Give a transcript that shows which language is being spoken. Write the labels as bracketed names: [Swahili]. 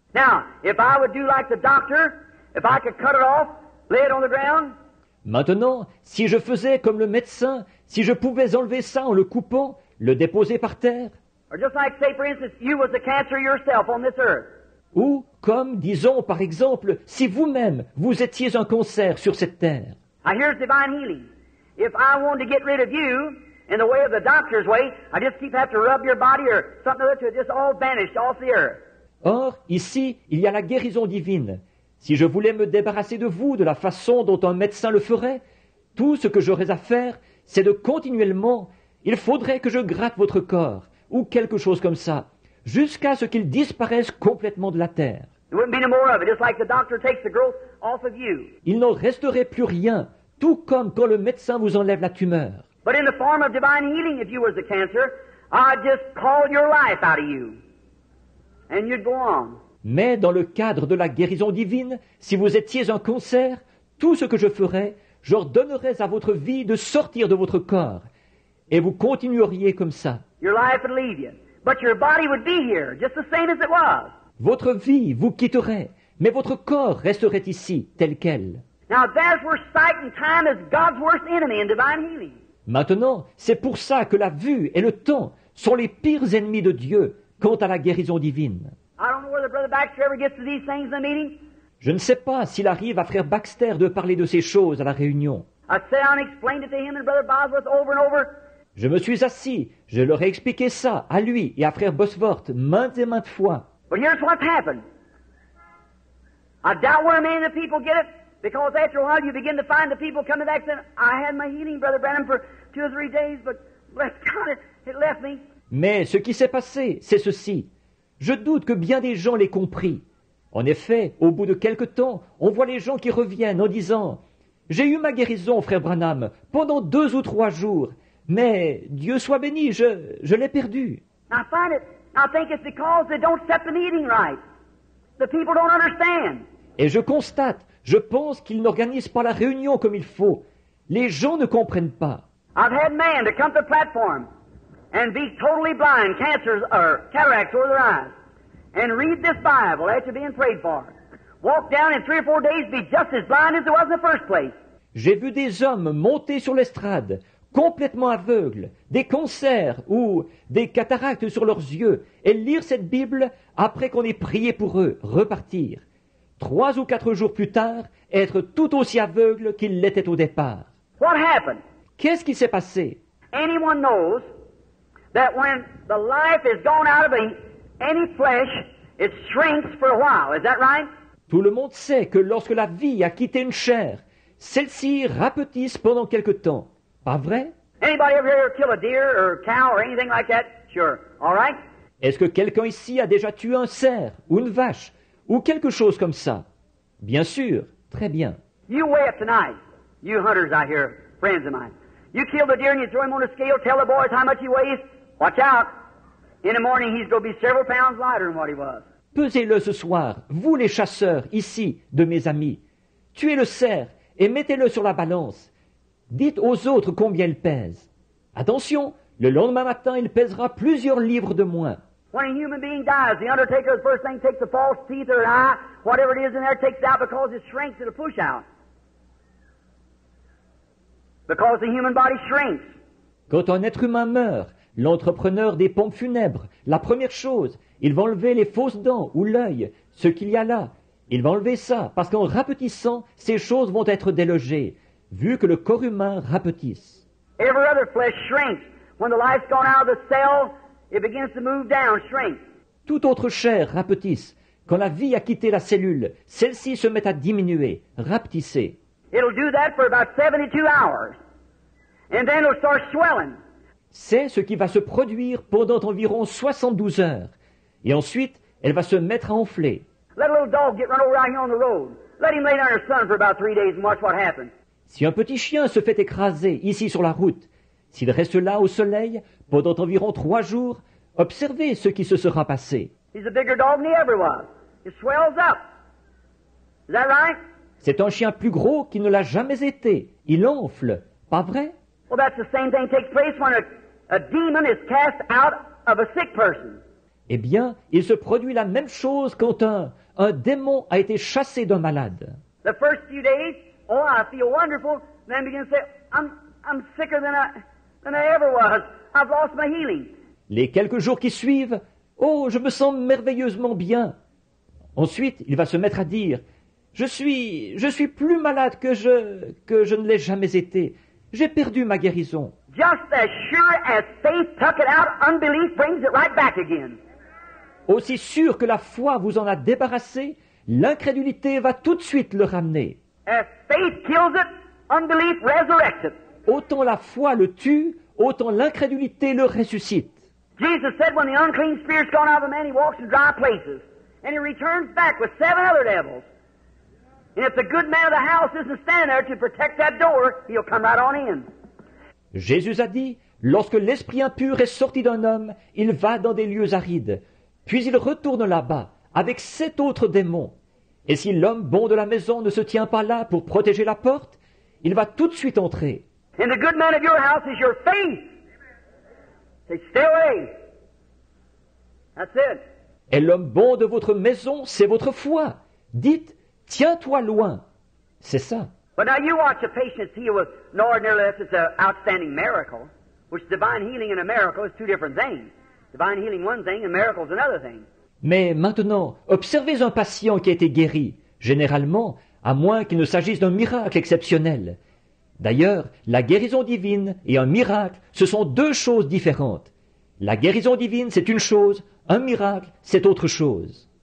[English] Now, if I would do like the doctor, if I could cut it off, lay it on the ground, [French] Maintenant, si je faisais comme le médecin, si je pouvais enlever ça en le coupant, le déposer par terre, [English] or just like, say, for instance, you was the cancer yourself on this earth, [French] ou comme, disons par exemple, si vous-même, vous étiez un cancer sur cette terre. [English] now here's divine healing. If I wanted to get rid of you, in the way of the doctor's way. I just keep having to rub your body or something or other till it just all vanished off the earth. [French] Or, ici, il y a la guérison divine. Si je voulais me débarrasser de vous de la façon dont un médecin le ferait, tout ce que j'aurais à faire, c'est de continuellement, il faudrait que je gratte votre corps, ou quelque chose comme ça, jusqu'à ce qu'il disparaisse complètement de la terre. [English] There wouldn't be no more of it, just like the doctor takes the growth off of you. [French] Il n'en resterait plus rien, tout comme quand le médecin vous enlève la tumeur. [English] But in the form of divine healing, if you was the cancer, I'd just call your life out of you. And you'd go on. [French] Mais dans le cadre de la guérison divine, si vous étiez un cancer, tout ce que je ferais, j'ordonnerais à votre vie de sortir de votre corps, et vous continueriez comme ça. [English] Your life would leave you. But your body would be here, just the same as it was. [French] Votre vie vous quitterait, mais votre corps resterait ici, tel quel. [English] Now that's where sight and time is God's worst enemy in divine healing. [French] Maintenant, c'est pour ça que la vue et le temps sont les pires ennemis de Dieu quant à la guérison divine. [English] I don't know whether Brother Baxter ever gets to these things in the meeting. [French] Je ne sais pas s'il arrive à frère Baxter de parler de ces choses à la réunion. [English] I sat down and explained it to him and Brother Bosworth over and over. [French] Je me suis assis, je leur ai expliqué ça à lui et à frère Bosworth maintes et maintes fois. [English] But here's what's happened. I doubt where many of the people get it, because after a while you begin to find the people coming back saying, I had my healing, Brother Branham, for 2 or 3 days, but bless God, it left me. [French] Mais ce qui s'est passé, c'est ceci. Je doute que bien des gens l'aient compris. En effet, au bout de quelque temps, on voit les gens qui reviennent en disant « J'ai eu ma guérison, frère Branham, pendant 2 ou 3 jours, mais Dieu soit béni, je l'ai perdu. » [English] I think it's because they don't set the meeting right. The people don't understand. [French] Et je pense qu'ils n'organisent pas la réunion comme il faut. Les gens ne comprennent pas. [English] I've had men to come to the platform and be totally blind, cancers or cataracts over their eyes, and read this Bible after being prayed for. Walk down in 3 or 4 days, be just as blind as they was in the first place. [French] J'ai vu des hommes monter sur l'estrade, complètement aveugles, des cancers ou des cataractes sur leurs yeux, et lire cette Bible après qu'on ait prié pour eux, repartir. 3 ou 4 jours plus tard, être tout aussi aveugles qu'ils l'étaient au départ. [English] What happened? [French] Qu'est-ce qui s'est passé? [English] Anyone knows that when the life is gone out of any flesh, it shrinks for a while. Is that right? [French] Tout le monde sait que lorsque la vie a quitté une chair, celle-ci rapetisse pendant quelque temps. Pas vrai? [English] Anybody ever here kill a deer or a cow or anything like that? Sure. All right? [French] Est-ce que quelqu'un ici a déjà tué un cerf ou une vache ou quelque chose comme ça? Bien sûr. Très bien. [English] You weigh up tonight. You hunters out here, friends of mine. You kill the deer and you throw him on a scale, tell the boys how much he weighs. Watch out. In the morning he's going to be several pounds lighter than what he was. [French] Pesez-le ce soir, vous les chasseurs, ici, de mes amis. Tuez le cerf et mettez-le sur la balance. Dites aux autres combien il pèse. Attention, le lendemain matin, il pèsera plusieurs livres de moins. [English] When a human being dies, the undertaker, the first thing, takes a false teeth or an eye, whatever it is in there, takes it out because it shrinks, it'll push out. Because the human body shrinks. [French] Quand un être humain meurt, l'entrepreneur des pompes funèbres, la première chose, il va enlever les fausses dents ou l'œil, ce qu'il y a là. Il va enlever ça, parce qu'en rapetissant, ces choses vont être délogées, vu que le corps humain rapetisse. [English] Every other flesh shrinks. When the life's gone out of the cell, it begins to move down, shrink. [French] Toute autre chair rapetisse. Quand la vie a quitté la cellule, celle-ci se met à diminuer, rapetisser. [English] It'll do that for about 72 hours. And then it'll start swelling. [French] C'est ce qui va se produire pendant environ 72 heures. Et ensuite, elle va se mettre à enfler. [English] Let a little dog get run over out here on the road. Let him lay down in the sun for about 3 days and watch what happens. [French] Si un petit chien se fait écraser ici sur la route, s'il reste là au soleil pendant environ 3 jours, observez ce qui se sera passé. [English] He's a bigger dog than he ever was. It swells up. Is that right? [French] C'est un chien plus gros qu'il ne l'a jamais été. Il enfle. Pas vrai? [English] Well, that's the same thing takes place when a demon is cast out of a sick person. [French] Eh bien, il se produit la même chose quand un démon a été chassé d'un malade. [English] The first few days, oh, I feel wonderful. Then begin to say, I'm sicker than I ever was. I've lost my healing. [French] Les quelques jours qui suivent, oh, je me sens merveilleusement bien. Ensuite, il va se mettre à dire, je suis plus malade que je ne l'ai jamais été. J'ai perdu ma guérison. [English] just as sure as faith took it out, unbelief brings it right back again. [French] Aussi sûr que la foi vous en a débarrassé, l'incrédulité va tout de suite le ramener. [English] As faith kills it, unbelief resurrects it. [French] Autant la foi le tue, autant l'incrédulité le ressuscite. [English] Jesus said when the unclean spirit's gone out of a man, he walks in dry places. And he returns back with 7 other devils. And if the good man of the house isn't standing there to protect that door, he'll come right on in. [French] Jésus a dit, lorsque l'esprit impur est sorti d'un homme, il va dans des lieux arides. Puis il retourne là-bas, avec 7 autres démons. Et si l'homme bon de la maison ne se tient pas là pour protéger la porte, il va tout de suite entrer. [English] And the good man of your house is your faith. Say, stay away. That's it. [French] Et l'homme bon de votre maison, c'est votre foi. Dites, tiens-toi loin. C'est ça. [English] But now you watch a patient healed with, no, ordinarily it's an outstanding miracle, which divine healing and a miracle is 2 different things. Divine healing one thing and miracles another thing. [French] Mais maintenant, observez un patient qui a été guéri, généralement, à moins qu'il ne s'agisse d'un miracle exceptionnel. D'ailleurs, la guérison divine et un miracle, ce sont 2 choses différentes. La guérison divine, c'est une chose, un miracle, c'est autre chose.